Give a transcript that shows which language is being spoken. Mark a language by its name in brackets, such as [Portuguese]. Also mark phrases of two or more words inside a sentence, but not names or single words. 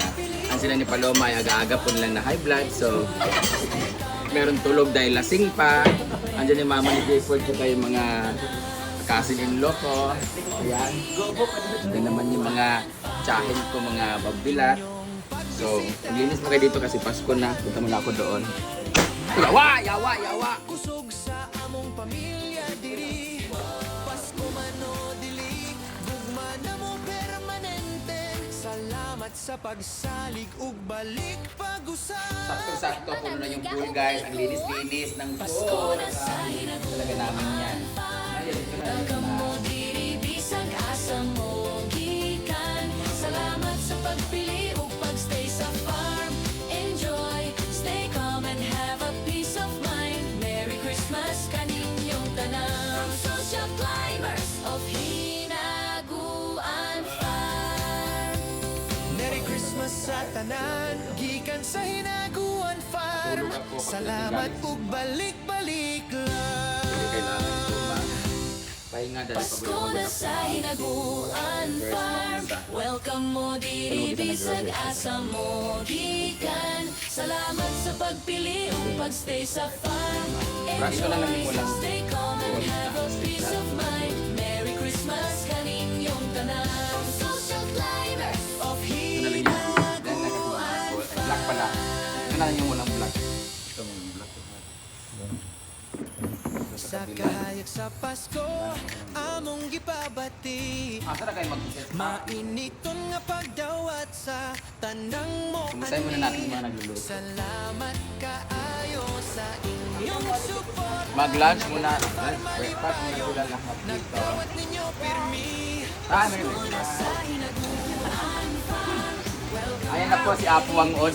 [Filipino] Ang sila ni Paloma ay aga-aga po nilang na [English] high blood. [Filipino] So, meron tulog dahil lasing pa. Andiyan yung mama ni Jayford at yung mga cousin-in-law ko. Ayan. Ito naman yung mga tsahin ko, mga bagbilat. So, maglinis mo kayo dito kasi Pasko na. Punta muna ako doon. [Cebuano] Yawa! Yawa! Yawa! Kusog sa among pamilya diri. Pasko man o dili, gugma na mo permanente. Salamat sa pagsalig ug balik pag-usab. [Filipino] Sakto-sakto puno na yung pool guys. Ang linis-linis ng pool. Talaga namin yan. [Cebuano] Welcome mo diri bisag asa mo gikan. Salamat sa pagpili ug pagstay sa farm. [English] Enjoy, stay calm and have a peace of mind. Merry Christmas [Cebuano] kaninyong tanan. [English] Social climbers of Hinaguan Farm. Merry Christmas [Cebuano] sa tanan, gikan sa Hinaguan Farm. Salamat ug balik-balik lang. [Filipino] Kailangan ito ba? Pahinga dahil [Cebuano] Pasko na sa Hinaguan Farm. Welcome mo diri bisag asa mo gikan. Salamat sa pagpili ug pagstay sa farm. [Filipino] Brush ko na lang yung [English] Enjoy, [Filipino] kulang. [English] stay calm and have a peace of mind. Merry Christmas [Cebuano] kaninyong tanan. [English] Social climbers of [Filipino] Ito na lang yung Hinaguan black pala. Ito na lang yung walang black. Ito yung black. [Cebuano] Sa kahayag sa Pasko, among gipabati. Asa na kayo mag-set? Mainiton nga pagdawat sa tandang mo [Filipino] Kumustahin muna natin yung mga nagluluto. [Cebuano] Salamat kaayo sa inyong support. [Filipino] Mag-lunch muna. Breakfast muna sila lahat dito. [Cebuano] Nagdawat ninyo pirmi. [English] Merry Christmas. [Filipino] Ayan na po si Apo Wangod.